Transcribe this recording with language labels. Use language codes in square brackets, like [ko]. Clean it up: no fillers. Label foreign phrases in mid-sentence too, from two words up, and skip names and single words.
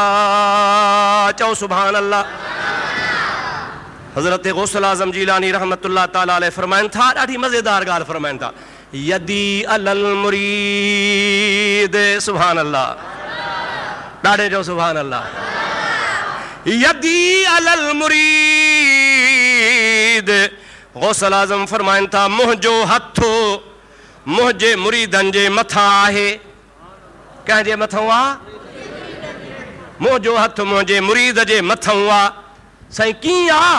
[sd] चओ [ar] سبحان الله. [sd] हज़रत गौसल आज़म जीलानी [ar] رحمة الله تعالى عليه [sd] फरमाइनि था, ॾाढी मज़ेदार ॻाल्हि फरमाइनि था, [ar] يدي على المريد، سبحان الله, [sd] ॾाढे चओ [ar] سبحان الله. يدي على المريد, [sd] गौसल आज़म फरमाइनि था, मुंहिंजो हथ मुंहिंजे मुरीदनि जे मथां आहे। कंहिंजे मथां आहे? मुंहिंजो हथ मुंहिंजे मुरीद जे मथां आहे। साईं कीअं आहे?